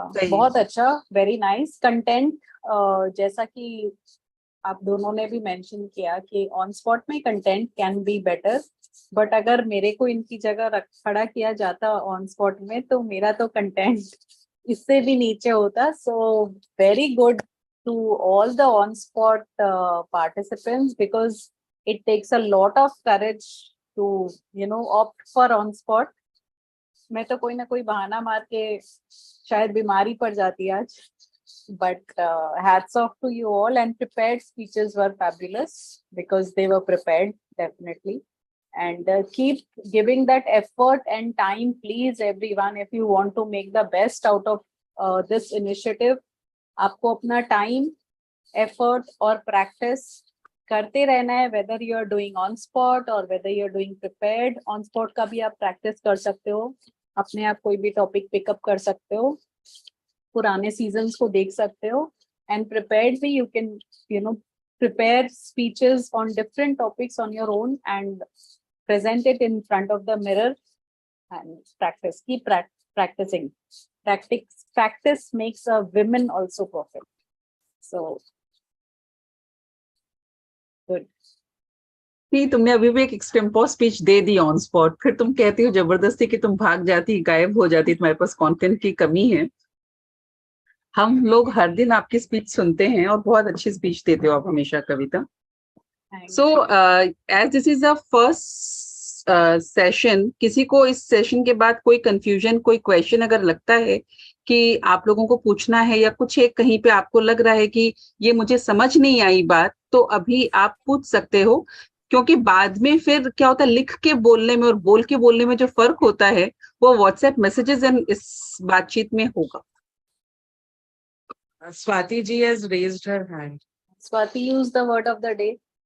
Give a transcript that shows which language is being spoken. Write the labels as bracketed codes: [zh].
[hi] बहुत अच्छा, [en] Very nice content. [hi] जैसा कि आप दोनों ने भी मेंशन किया कि ऑन स्पॉट में [en] content can be better, [hi] but अगर मेरे को इनकी जगह खड़ा किया जाता ऑन स्पॉट में तो मेरा तो कंटेंट इससे भी नीचे होता. [en] So very good to all the on-spot participants, because it takes a lot of courage to, opt for on-spot. [hi] मैं तो कोई ना कोई बहाना मार के शायद बीमारी पड़ जाती आज. [en] But hats off to you all, and prepared speeches were fabulous because they were prepared, definitely. And keep giving that effort and time, please, everyone, if you want to make the best out of this initiative. [hi] आपको अपना time, effort और practice करते रहना है, [en] Whether you are doing on spot और whether you are doing prepared. [hi] On spot का भी आप प्रैक्टिस कर सकते हो, अपने आप कोई भी टॉपिक पिकअप कर सकते हो, पुराने सीजन्स को देख सकते हो. [en] And prepared भी you can prepare speeches on different topics on your own and present it in front of the mirror and practice. Keep practicing. Practice makes a woman also perfect. So good. [hi] नहीं, तुमने अभी भी एक extempore speech दे the on spot, फिर तुम कहती हो जबरदस्ती कि तुम भाग जाती, गायब हो जाती, तुम्हारे पास कंटेंट की कमी है. हम लोग हर दिन आपकी स्पीच सुनते हैं और बहुत अच्छी स्पीच देते हो आप हमेशा, कविता. [en] so as this is the first session, [hi] किसी को इस सेशन के बाद कोई कंफ्यूजन, कोई क्वेश्चन अगर लगता है कि आप लोगों को पूछना है, या कुछ एक कहीं पे आपको लग रहा है कि ये मुझे समझ नहीं आई बात, तो अभी आप पूछ सकते हो. क्योंकि बाद में फिर क्या होता है, लिख के बोलने में और बोल के बोलने में जो फर्क होता है वो व्हाट्सएप मैसेजेस एंड इस बातचीत में होगा. [en] Swati ji has raised her hand. Swati used the word of the day.